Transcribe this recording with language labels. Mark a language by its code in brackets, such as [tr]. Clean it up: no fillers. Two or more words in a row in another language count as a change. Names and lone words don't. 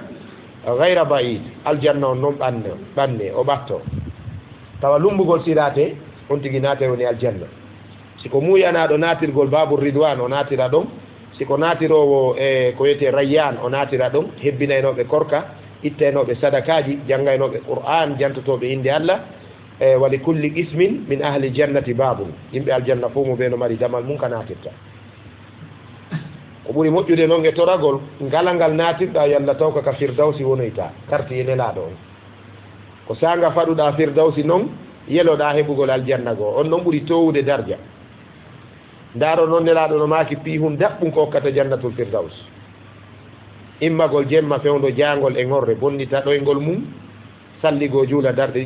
[ff] gayra baid aljanna on noon ɓanne o ɓatto tawa lumbugol sirate on tigi naate woni aljanna siko muyanaɗo natirgol babul ridwan o natira ɗon siko natirowo e ko wiyete rayyan o natira ɗon hebbinaynoɓe korka ittaynoɓe sadakaji janggaynoɓe qur'an jantotoɓe inde Allah [ar] ولكل قسم من أهل الجنة باب [ff] yimɓe aljanna fo mo ɓe no mari damal mum ka natirta ko ɓuri moƴƴude noon e toragol ngala ngal natirɗa yalla taw kaka firdawsi wonoyta karti nelaɗo on ko sanga faɗuɗa firdawsi noon yeloɗa heɓugol aljanna goo on noon ɓuri towude dardia ndaro noon nelaɗo no maaki piihum daɓɓum ko hokkata jannatul firdaws immagol jemma fewdo jangol e ngorre bonnita ɗoygol mum salligo juula darde